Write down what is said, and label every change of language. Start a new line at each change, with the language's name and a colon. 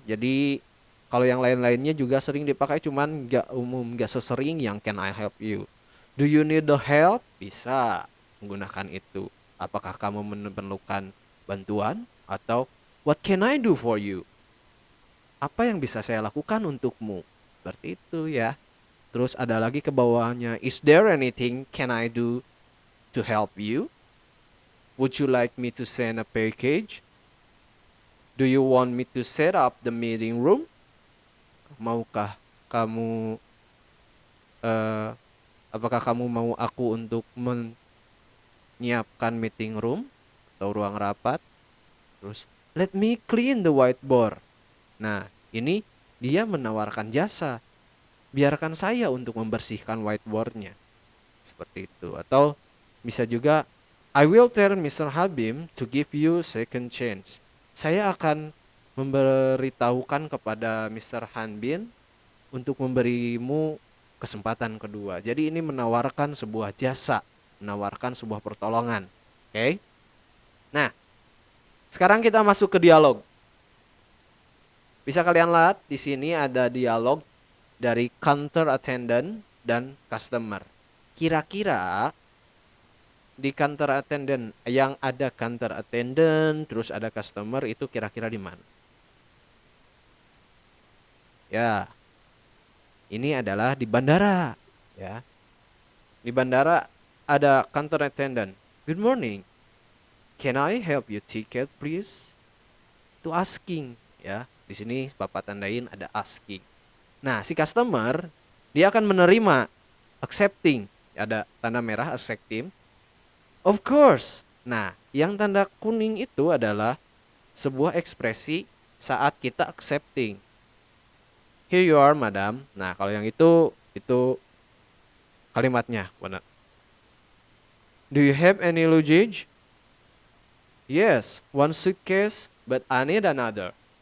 Indonesian: Jadi kalau yang lain-lainnya juga sering dipakai, cuman nggak umum, nggak sesering yang
English: can I help you. Do you need the help?
Indonesian: Bisa menggunakan itu. Apakah kamu memerlukan bantuan?
English: Atau what can I do for you?
Indonesian: Apa yang bisa saya lakukan untukmu? Seperti itu ya. Terus ada lagi ke bawahnya,
English: is there anything can I do to help you? Would you like me to send a package? Do you want me to set up the meeting room?
Indonesian: Maukah kamu eh, apakah kamu mau aku untuk menyiapkan meeting room atau ruang rapat? Terus
English: let me clean the whiteboard.
Indonesian: Nah, ini dia menawarkan jasa. Biarkan saya untuk membersihkan whiteboardnya. Seperti itu. Atau bisa juga
English: I will tell Mr. Habim to give you second chance.
Indonesian: Saya akan memberitahukan kepada Mr. Hanbin untuk memberimu kesempatan kedua. Jadi ini menawarkan sebuah jasa, menawarkan sebuah pertolongan. Oke. Nah, sekarang kita masuk ke dialog. Bisa kalian lihat di sini ada dialog dari counter attendant dan customer. Kira-kira di counter attendant yang ada counter attendant terus ada customer itu kira-kira di mana? Ya, ini adalah di bandara, ya. Di bandara ada counter attendant.
English: Good morning. Can I help you ticket please?
Indonesian: Itu asking ya. Di sini Bapak tandain ada asking. Nah, si customer dia akan menerima accepting. Ada tanda merah accepting.
English: Of course.
Indonesian: Nah, yang tanda kuning itu adalah sebuah ekspresi saat kita accepting.
English: Here you are, madam.
Indonesian: Nah, kalau yang itu kalimatnya benar.
English: Do you have any luggage? Yes, one suitcase, but I need another.